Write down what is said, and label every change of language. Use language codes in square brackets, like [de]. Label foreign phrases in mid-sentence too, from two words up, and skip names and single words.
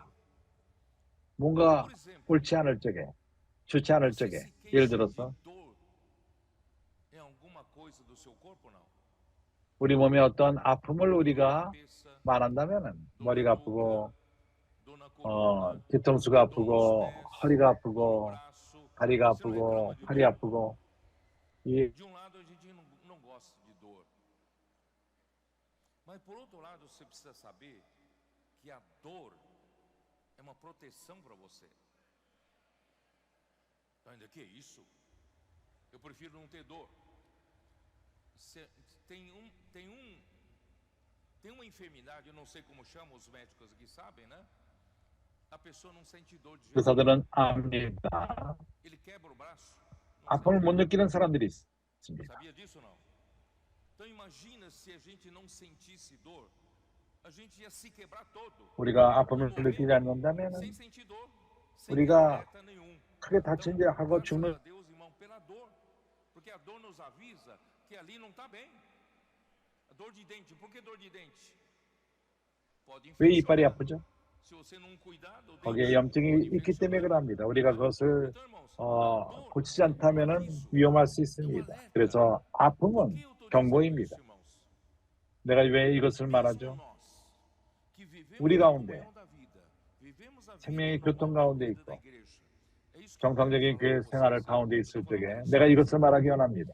[ko] 뭔가 옳지 않을 적에, 좋지 않을 적에, 예를 들어서 우리 몸에 어떤 아픔을 우리가 말한다면 머리가 아프고 뒤통수가 아프고 허리가 아프고 다리가 아프고 팔이 아프고 [pt] De um lado, a gente não gosta de dor. Mas, por outro lado, você precisa saber que a dor é uma proteção para você. Ainda que é isso? Eu prefiro não ter dor. Tem uma enfermidade, eu não sei como chama, os médicos aqui sabem, né? A pessoa não sente dor de jeito [ko] 의사들은 압니다. [pt] nenhum. Ele quebra o braço. [ko] 아픔을 못 느끼는 사람들이 있습니다. [pt] Sabia disso ou não? Então imagina se a gente não sentisse dor, a gente ia se quebrar todo. [ko] 우리가 아픔을 느끼지 않는다면 [pt] Sem sentir dor, sem [ko] 우리가 [pt] alerta nenhum. [ko] 크게 다친 지 하고 [pt] Graças [ko] 죽는 [pt] a Deus, irmão, pela dor, porque a dor nos avisa que ali não está bem. A dor de dente, por que dor de dente? Pode [ko] 왜 이빨이 [pt] infeccionar. [ko] 아프죠? [pt] Se você não cuidar, o dente [ko] 거기에 염증이 [pt] pode [ko] 있기 때문에 [pt] infeccionar. [ko] 그럽니다. 우리가 그것을 [pt] Então, irmãos, a dor [ko] 고치지 않다면 위험할 수 있습니다. 그래서 아픔은 경고입니다. 내가 왜 이것을 말하죠? 우리 가운데 생명의 교통 가운데 있고 정상적인 교회 생활을 가운데 있을 적에 내가 이것을 말하기 원합니다.